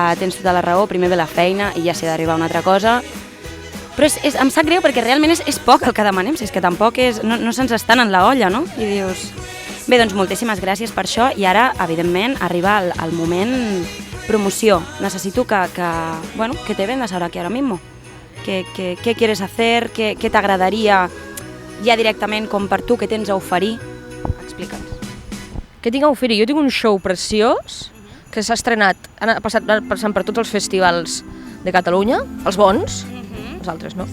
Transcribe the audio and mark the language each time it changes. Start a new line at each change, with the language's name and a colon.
Catalan: Tens tota la raó, primer ve la feina i ja s'ha d'arribar a una altra cosa, però em sap greu perquè realment és poc el que demanem, és que tampoc no se'ns estan en la olla, no? I dius... Bé, doncs moltíssimes gràcies per això i ara, evidentment, arriba el moment promoció.
Spanish: Necessito que te vendas ahora aquí ahora mismo. ¿Qué quieres hacer?
Catalan: ¿Qué t'agradaria ja directament com per tu, què tens a oferir? Explica'ns. Què tinc a oferir? Jo tinc un show preciós que s'ha estrenat, ha passat per tots els festivals de Catalunya, els bons, els altres no.